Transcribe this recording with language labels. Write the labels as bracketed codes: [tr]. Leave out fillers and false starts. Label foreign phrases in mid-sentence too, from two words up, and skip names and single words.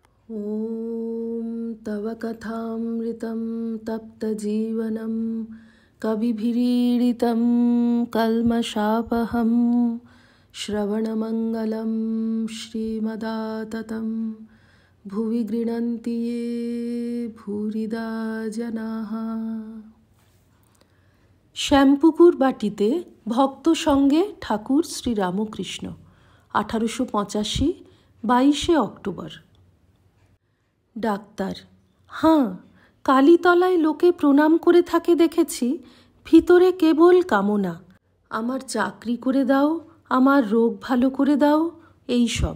[sa] ॐ तव कथामृतं तप्तजीवनं कविभिरीडितं कल्मषापहं श्रवणमङ्गलं श्रीमदाततं भुवि गृह्णन्ति ये भूरिदा जनाः। [bn] শ্যামপুকুর বাটিতে ভক্ত সঙ্গে ঠাকুর শ্রী রামকৃষ্ণ 1885 22 অক্টোবর। ডাক্তার: হাঁ, কালীতলায় লোকে প্রণাম করে থাকে দেখেছি, ভিতরে কেবল কামনা, আমার চাকরি করে দাও, আমার রোগ ভালো করে দাও, এই সব।